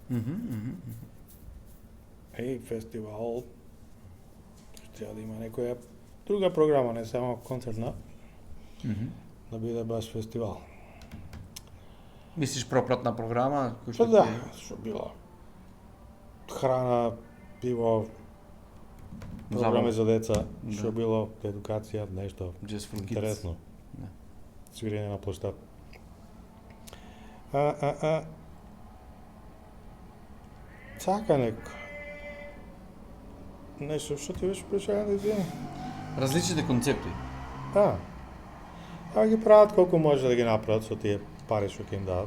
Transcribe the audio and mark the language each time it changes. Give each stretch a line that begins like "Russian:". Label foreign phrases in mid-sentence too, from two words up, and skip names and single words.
Macedonian: Фестивал треба да има некоја друга програма, не само концертна, да биде баш фестивал. Мислиш пропратна програма кој Што што да, ќе- што било храна, пиво, програми за деца, Да. што било едукација, нешто
English: Just for kids.
Macedonian: интересно. Да. Свирење на площад. Сака нешто што ти беше прашање да извини. Различните концепти. А ги прават колку може да ги направат со тие пари што ќе им дадат.